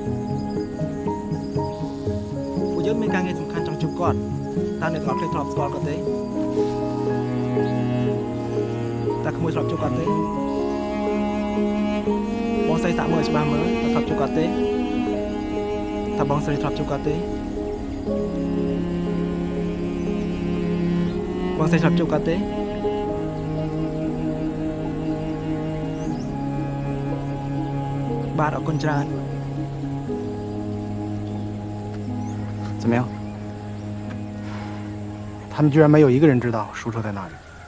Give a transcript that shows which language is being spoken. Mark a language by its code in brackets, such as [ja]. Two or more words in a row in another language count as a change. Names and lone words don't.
[km] ពួកយើងមានការងារសំខាន់ចង់ជួបគាត់តើអ្នកទាំងអស់គ្នាធ្លាប់ស្គាល់គាត់ទេតាក្មួយធ្លាប់ជួបគាត់ទេបងស្រីសាកមើលច្បាស់មើលធ្លាប់ជួបគាត់ទេតើបងស្រីធ្លាប់ជួបគាត់ទេបងស្រីធ្លាប់ជួបគាត់ទេបាទអរគុណច្រើន [zh] 怎么样？他们居然没有一个人知道舒澈在哪里。